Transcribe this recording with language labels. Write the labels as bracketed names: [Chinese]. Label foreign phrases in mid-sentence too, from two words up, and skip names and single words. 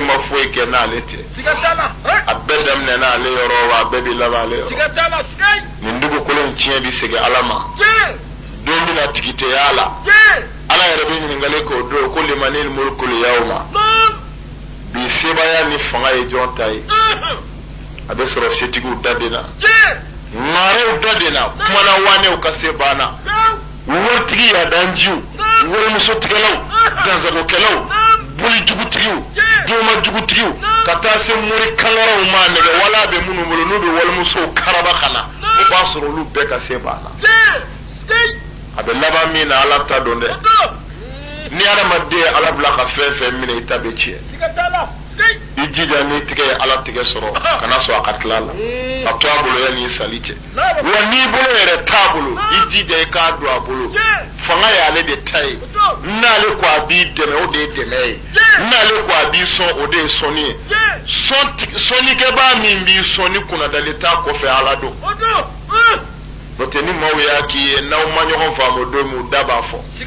[Bambara] foyi kɛ n'ale tɛ a bɛɛ daminɛ n'ale yɔrɔ wa a bɛɛ bi laban ale yɔrɔ nin dugukolo in tiɲɛ bi segin Ala ma don bɛna tigi tɛ y'a la Ala yɛrɛ bɛ ɲininkali k'o don ko [Arabic] لمن الملك اليوم [Bambara] bi sebaya ni fanga ye jɔn ta ye a bɛ sɔrɔ setigiw da de la maarew da de la kumana wanew ka se banna waritigi yadanjiw warimusotigɛlaw danzagokɛlaw bolijugutigiw domajugutigiw ka taa se mori kangaraw ma nɛgɛ wala bɛ minnu bolo n'u bɛ walimusow karaba ka na o b'a sɔrɔ olu bɛɛ ka se banna a bɛ laban min na Ala ta dɔn dɛ ni adamaden ye Ala bila ka fɛn fɛn minɛ i ta bɛ tiɲɛ i jija ni tigɛ ye Ala tigɛ sɔrɔ kana sɔn a ka tila la ka to a bolo yanni i sali cɛ wa n'i bolo yɛrɛ t'a bolo i jija i k'a don a bolo fanga y'ale de ta ye n'ale ko a b'i dɛmɛ o de ye dɛmɛ ye n'ale ko a b'i sɔn o de ye sɔnni ye sɔnnikɛbaa min b'i sɔn ni kunnadali t'a kɔfɛ Ala don n'o tɛ ni maaw y'a k'i ye n'aw ma ɲɔgɔn faamu don min u da b'a fɔ